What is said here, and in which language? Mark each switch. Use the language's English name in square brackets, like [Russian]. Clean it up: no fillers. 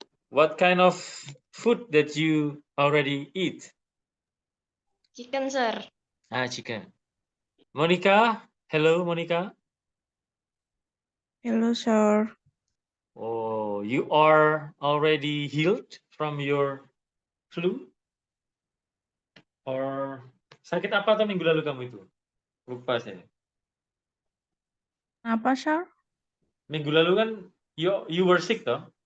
[English] What kind of food that you already eat? Chicken, sir. Ah, chicken. Monica, hello, Monica. Hello, sir. Oh, you are already healed from your flu? [Indonesian] Or sakit apa tuh minggu lalu kamu itu? Lupa saya. Apa, sir? Minggu lalu kan [English] you were sick [Indonesian] toh?